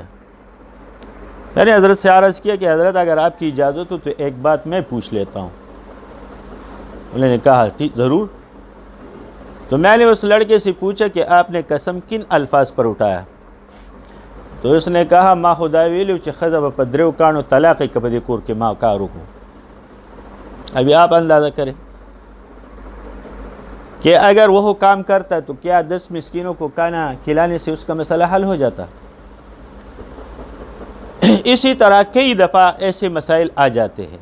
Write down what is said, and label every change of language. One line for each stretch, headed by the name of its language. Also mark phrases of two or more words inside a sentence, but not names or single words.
Urdu: میں نے حضرت سے عرض کیا کہ حضرت اگر آپ کی اجازت ہو تو ایک بات میں پوچھ لیتا ہوں. انہوں نے کہا ٹھیک ضرور. تو میں نے اس لڑکے سے پوچھا کہ آپ نے قسم کن الفاظ پر اٹھایا؟ تو اس نے کہا
Pashto: ما خدای ویلو چې ښځه په دریو کاڼو طلاق یې که په دې کور کې ما کار وکړو.
Urdu: ابھی آپ اندازہ کریں کہ اگر وہ کام کرتا تو کیا 10 مسکینوں کو کھانا کھلانے سے اس کا مسئلہ حل ہو جاتا؟ اسی طرح کئی دفعہ ایسے مسائل آ جاتے ہیں.